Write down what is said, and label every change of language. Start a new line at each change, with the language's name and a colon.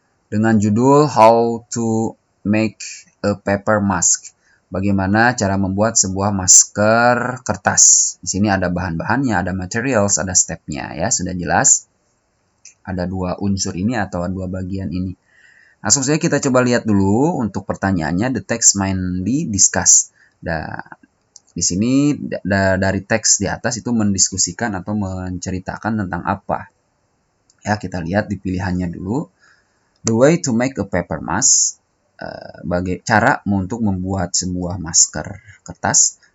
Indonesian: Dengan judul
English: How to make a paper mask.
Indonesian: Bagaimana cara membuat sebuah masker kertas. Di sini ada bahan-bahannya, ada materials, ada stepnya ya, sudah jelas. Ada dua unsur ini atau dua bagian ini. Langsung saja kita coba lihat dulu untuk pertanyaannya.
English: The text mainly discuss.
Indonesian: Di sini dari teks di atas itu mendiskusikan atau menceritakan tentang apa.
English: Ya,
Indonesian: kita lihat di pilihannya dulu.
English: The way to make a paper mask.
Indonesian: Cara untuk membuat sebuah masker kertas.